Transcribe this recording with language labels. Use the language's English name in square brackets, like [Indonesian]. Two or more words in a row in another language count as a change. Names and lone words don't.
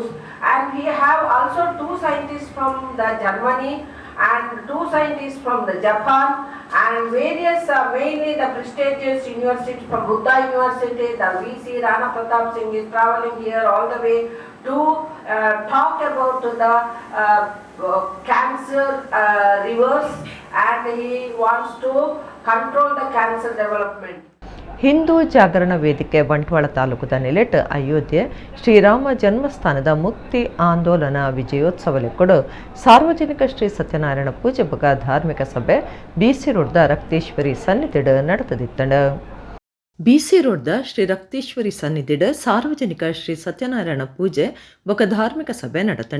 [English] And we have also 2 scientists from the Germany and 2 scientists from the Japan, and various mainly the prestigious universities from Buddha University. The VC Rana Pratap Singh is traveling here all the way to talk about the cancer reverse, and he wants to control the cancer development. [Tulu] ಹಿಂದೂ ಜಾಗರಣ ವೇದಿಕೆ ಬಂಟ್ವಾಳ ತಾಲೂಕದ ನೆಲೆಟ್ ಅಯೋಧ್ಯೆ ಶ್ರೀರಾಮ ಜನ್ಮಸ್ಥಾನದ ಮುಕ್ತಿ ಆಂದೋಲನ ವಿಜಯೋತ್ಸವಲೆಕ್ಕೊಡು ಸಾರ್ವಜನಿಕ ಶ್ರೀ ಸತ್ಯನಾರಾಯಣ ಪೂಜೆ ಬಗ ಧಾರ್ಮಿಕ ಸಭೆ ಬಿಸಿ ರೋಡ್ದ ರಕ್ತೇಶ್ವರಿ ಸನ್ನಿಧಿಡ್ ನಡೆದಿತ್ತಂಡ. ಬಿಸಿ ರೋಡ್ದ ಶ್ರೀ ರಕ್ತೇಶ್ವರಿ ಸನ್ನಿಧಿಡ್ ಸಾರ್ವಜನಿಕ ಶ್ರೀ ಸತ್ಯನಾರಾಯಣ ಪೂಜೆ ಬೊಕ ಧಾರ್ಮಿಕ ಸಭೆ ನಡೆತಂಡ.